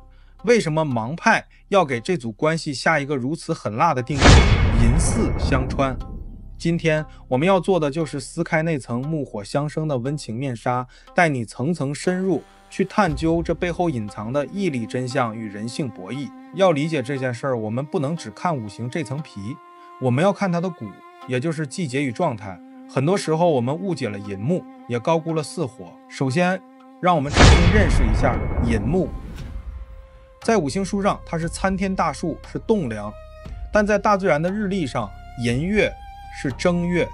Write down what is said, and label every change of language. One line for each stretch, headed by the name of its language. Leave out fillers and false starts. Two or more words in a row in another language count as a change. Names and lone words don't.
Chinese: 為什麼盲派要給這組關係下一個如此狠辣的定義？寅巳相穿。今天我們要做的就是撕開那層木火相生的溫情面紗，帶你層層深入去探究這背後隱藏的義理真相與人性博弈。要理解這件事兒，我們不能只看五行這層皮，我們要看它的骨，也就是季節與狀態。很多時候我們誤解了寅木，也高估了巳火。首先讓我們重新認識一下寅木。在五行書上它是參天大樹，是栋梁，但在大自然的日曆上，寅月是正月。